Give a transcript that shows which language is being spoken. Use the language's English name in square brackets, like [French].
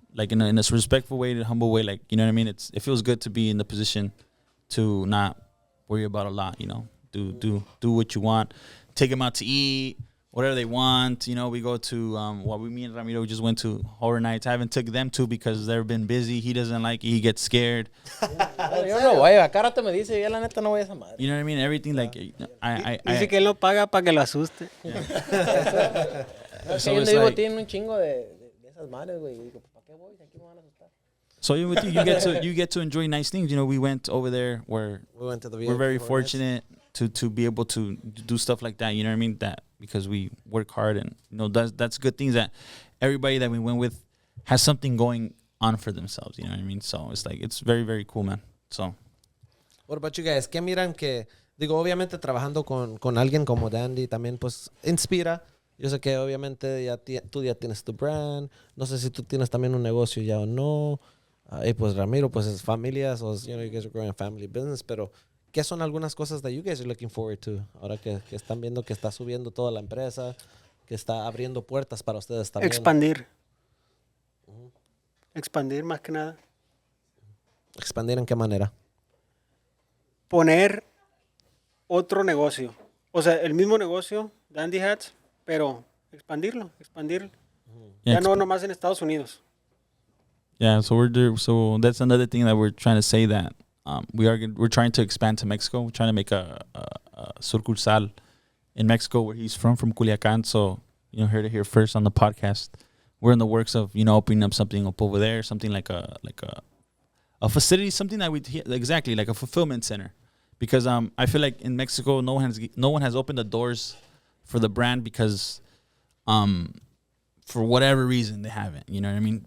[English] Like in a respectful way, in a humble way, like, you know what I mean? It feels good to be in the position to not worry about a lot, you know? Do what you want. Take them out to eat, whatever they want. You know, we go to, me and Ramiro just went to horror nights. I haven't took them to because they've been busy. He doesn't like it. He gets scared. [Spanish] Yo no voy, acá rato me dice, yo la neta no voy a esa madre. [English] You know what I mean? Everything like, [Spanish] Dice que él lo paga para que lo asuste. No, [English] So [Spanish] que yo [English] it's [Spanish] tienen un chingo de esas madres, güey. Y digo, ¿para qué voy? Aquí me van a asustar. [English] So you get to enjoy nice things. You know, we went over there where We went to the we're very fortunate to be able to do stuff like that. You know what I mean? That because we work hard and you know that's good things that everybody that we went with has something going on for themselves. You know what I mean? So it's like it's very, very cool, man. So What about you guys? [Spanish] ¿Qué miran que, digo, obviamente trabajando con alguien como Dandy también pues inspira, Yo sé que obviamente tú ya tienes tu brand. No sé si tú tienes también un negocio ya o no. Y pues Ramiro, pues es familia. [English] So, you guys are growing a family business. Pero, ¿qué son algunas cosas that you guys are looking forward to? [Spanish] Ahora que están viendo que está subiendo toda la empresa, que está abriendo puertas para ustedes también. Expandir. Expandir más que nada. ¿Expandir en qué manera? Poner otro negocio. O sea, el mismo negocio, Dandy Hats, pero expandirlo. Ya no nomás en Estados Unidos. [English] Yeah, so so that's another thing that we're trying to say, that we're trying to expand to Mexico. We're trying to make a sucursal in Mexico, where he's from Culiacan. So heard it here first on the podcast. We're in the works of opening up something up over there, something like a facility, something that exactly like a fulfillment center, because I feel like in Mexico no one has opened the doors for the brand, because for whatever reason they haven't. You know what I mean?